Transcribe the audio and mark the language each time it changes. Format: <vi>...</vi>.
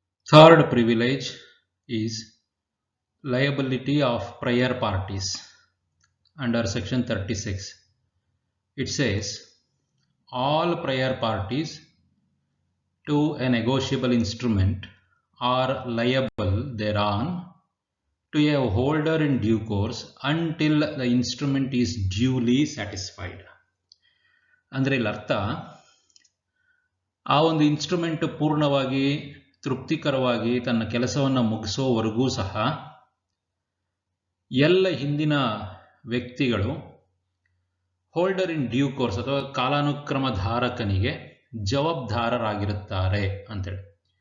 <en>Third privilege is liability of prior parties under section 36. It says all prior parties to a negotiable instrument are liable thereon to a holder in due course until the instrument is duly satisfied.</en> <kn>ಅಂದ್ರೆ ಇಲ್ಲಿ ಅರ್ಥ, ಆ ಒಂದು instrument ಪೂರ್ಣವಾಗಿ ತೃಪ್ತಿಕರವಾಗಿ ತನ್ನ ಕೆಲಸವನ್ನು ಮುಗಿಸೋವರೆಗೂ ಸಹ ಎಲ್ಲ ಹಿಂದಿನ ವ್ಯಕ್ತಿಗಳು ಹೋಲ್ಡರ್ ಇನ್ ಡ್ಯೂ ಕೋರ್ಸ್ ಅಥವಾ ಕಾಲಾನುಕ್ರಮ ಧಾರಕನಿಗೆ ಜವಾಬ್ದಾರರಾಗಿರುತ್ತಾರೆ ಅಂತೇಳಿ.</kn>